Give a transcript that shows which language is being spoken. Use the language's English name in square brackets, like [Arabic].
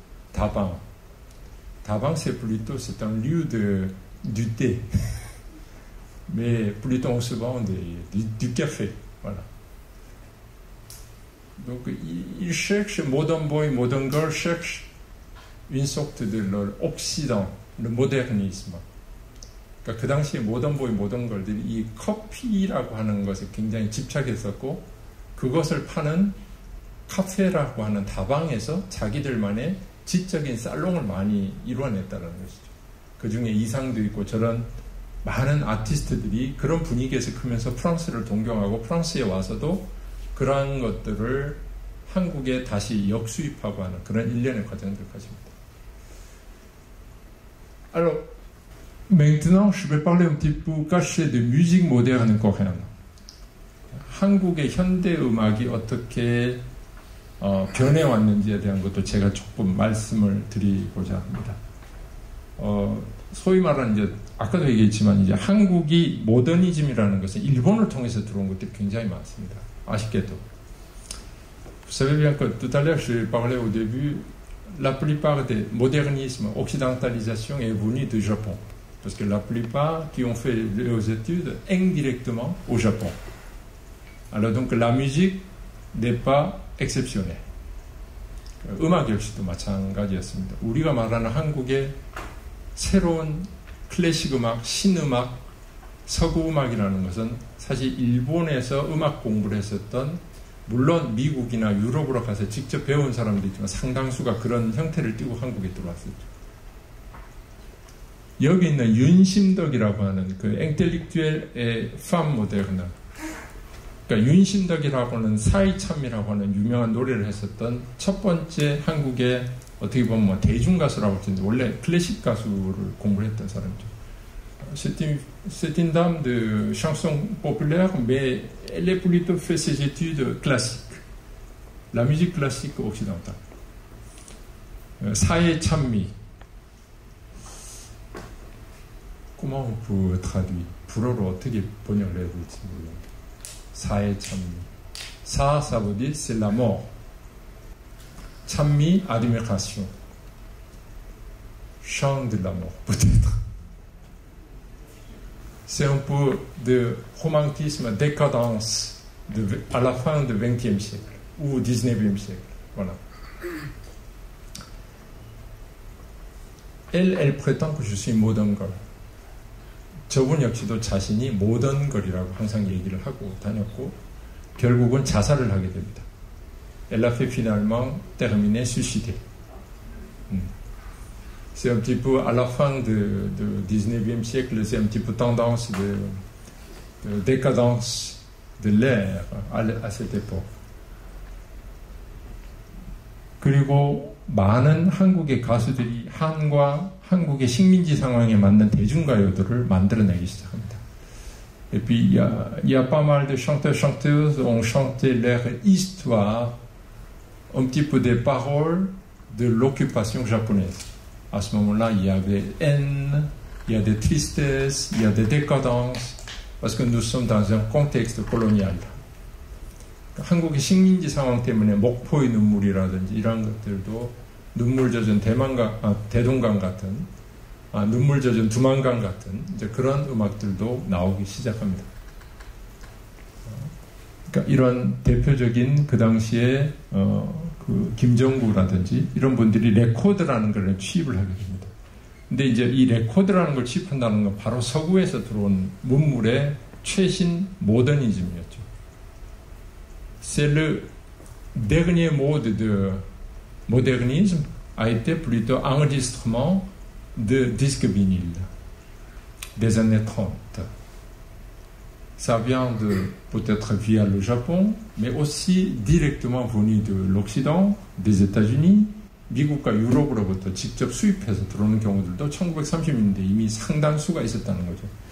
[French] Tabac, c'est un lieu du thé. Mais plutôt on se vend du café. Voilà. Donc, ils cherchent, modern boy, modern girl cherchent une sorte de l'Occident, le modernisme. [Korean] 그러니까 그 당시에 모던보이 모던 걸들이 이 커피라고 하는 것에 굉장히 집착했었고 그것을 파는 카페라고 하는 다방에서 자기들만의 지적인 살롱을 많이 이루어냈다는 것이죠. 그 중에 이상도 있고 저런 많은 아티스트들이 그런 분위기에서 크면서 프랑스를 동경하고 프랑스에 와서도 그러한 것들을 한국에 다시 역수입하고 하는 그런 일련의 과정들 가집니다. [French] Alors, maintenant, je vais parler un petit peu caché de musique moderne coréenne. [Korean] 한국의 현대 음악이 어떻게 변해왔는지에 대한 것도 제가 조금 말씀을 드리고자 합니다. 소위 말하는 이제 아까도 얘기했지만 이제 한국이 모더니즘이라는 것은 일본을 통해서 들어온 것들이 굉장히 많습니다. 아쉽게도. [French] Vous savez bien que tout à l'heure, je parlais au début, la plupart des modernismes, occidentalisation est venue du Japon. Parce que la plupart qui ont fait leurs études indirectement au Japon. Alors donc la musique n'est pas exceptionnelle. [Korean] 음악 역시도 마찬가지였습니다. 우리가 말하는 한국의 새로운 클래식 음악, 신음악, 서구 음악이라는 것은 사실 일본에서 음악 공부를 했었던 물론 미국이나 유럽으로 가서 직접 배운 사람도 있지만 상당수가 그런 형태를 띠고 한국에 들어왔었죠. 여기 있는 윤심덕이라고 하는 그 인텔렉튜엘의 팜 모데르나, 그러니까 윤심덕이라고 하는 사이참이라고 하는 유명한 노래를 했었던 첫 번째 한국의 어떻게 보면 뭐 대중가수라고 할 텐데 원래 클래식 가수를 공부했던 사람이죠. [French] C'est une dame de chanson populaire, mais elle a plutôt fait ses études classiques. La musique classique occidentale. [Korean] 사회 찬미. [French] Comment on peut traduire? [Korean] 불어로 어떻게 번역을 해야 될지 모르겠는데. 사회 찬미. [French] ça veut dire c'est la mort. 찬미, admiration. Chant de la mort, peut-être. C'est un peu de romantisme, décadence à la fin du XXe siècle ou XIXe siècle. Voilà. Elle prétend que je suis modern girl. [Korean] 저분 역시도 자신이 모던 걸이라고 항상 얘기를 하고 다녔고 결국은 자살을 하게 됩니다. [French] Elle a fait finalement terminer suicider. C'est un petit peu à la fin du 19e siècle, c'est un petit peu tendance de décadence de l'air à cette époque. [Korean] 그리고 많은 한국의 가수들이 한국의 식민지 상황에 맞는 대중가요들을 만들어내기 시작합니다. [French] Et puis il y a pas mal de chanteurs chanteuses ont chanté leur histoire, un petit peu des paroles de l'occupation japonaise. À ce moment-là, il y a des haines, il y a des tristesses, il y a des décadences, parce que nous sommes dans un contexte colonial. [Korean] 한국의 식민지 상황 때문에 목포의 눈물이라든지 이런 것들도 눈물 젖은 대동강 같은, 눈물 젖은 두만강 같은 이제 그런 음악들도 나오기 시작합니다. 그러니까 이런 대표적인 그 당시에 그 김정구라든지 이런 분들이 레코드라는 걸 취입을 하게 됩니다. 근데 이제 이 레코드라는 걸 취입한다는 건 바로 서구에서 들어온 문물의 최신 모더니즘이었죠. [French] C'est le dernier mode de modernisme a été plutôt enregistrement de disques vinyles des années 30. Ça vient peut-être via le Japon, mais aussi directement venu de l'Occident, des États-Unis, [Korean] 미국과 유럽으로부터 직접 수입해서 들어오는 경우들도 1930년대 이미 상당수가 있었다는 거죠.